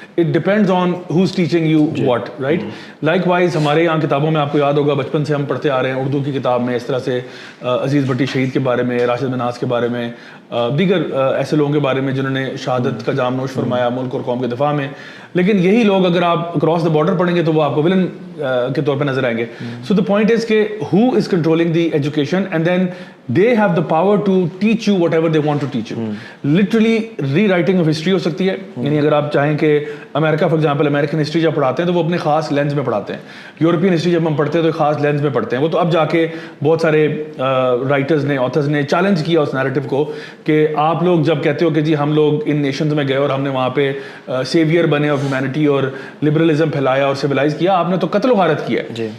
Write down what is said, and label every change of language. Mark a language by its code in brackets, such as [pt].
[en] It depends on who is teaching you what, right. [ur] Like wise ہمارے یہاں کتابوں میں آپ کو یاد ہوگا بچپن سے ہم پڑھتے آ رہے ہیں اردو کی کتاب میں اس طرح سے عزیز بھٹی شہید کے بارے میں, راشد مناس کے بارے میں, دیگر ایسے لوگوں کے بارے میں جنہوں نے شہادت کا جام نوش فرمایا ملک اور قوم کے دفاع میں. لیکن یہی لوگ اگر آپ [en] across the border [ur] پڑھیں گے تو وہ آپ کو ولن کے طور پہ نظر آئیں گے. [en] So the point is کہ who is controlling the education and then they have the power to teach you whatever they want to teach you. [ur] Literally re writing of history ہو سکتی ہے. یعنی اگر آپ چاہیں کہ امریکہ فار ایگزامپل امریکن ہسٹری جب پڑھاتے ہیں تو وہ اپنے خاص لینز میں پڑھاتے ہیں. یورپین ہسٹری جب ہم پڑھتے ہیں تو خاص لینز میں پڑھتے ہیں. وہ تو اب جا کے بہت سارے رائٹرز نے, آتھرز نے چیلنج کیا اس نیریٹو کو کہ آپ لوگ جب کہتے ہو کہ جی ہم لوگ ان نیشنز میں گئے اور ہم نے وہاں پہ سیویئر بنے آف ہیومینٹی اور لبرلزم پھیلایا اور سویلائز کیا, آپ نے تو قتل و غارت کیا ہے.